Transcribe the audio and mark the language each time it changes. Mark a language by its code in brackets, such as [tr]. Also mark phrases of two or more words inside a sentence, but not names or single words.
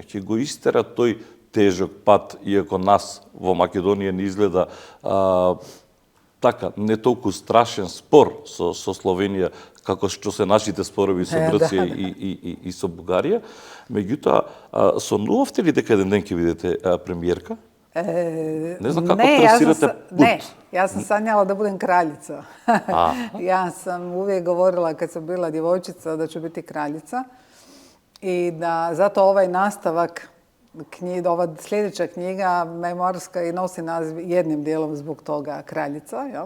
[mk] Ќе го истера тој тежок пат, иако нас во Македонија не изгледа така, не толку страшен спор со Словенија, како што се нашите спорови со Грција и со Бугарија. Меѓутоа, сонувавте ли дека еден ден ќе бидете премиерка? Не знам како трасирате пут. [hr] Ne, ja sam sanjala da budem kraljica. Ja sam uvijek govorila kad sam bila djevojčica da ću biti kraljica i da zato ovaj nastavak, ova sljedeća knjiga, memoarska, i nosi naziv jednim dijelom zbog toga kraljica, jel?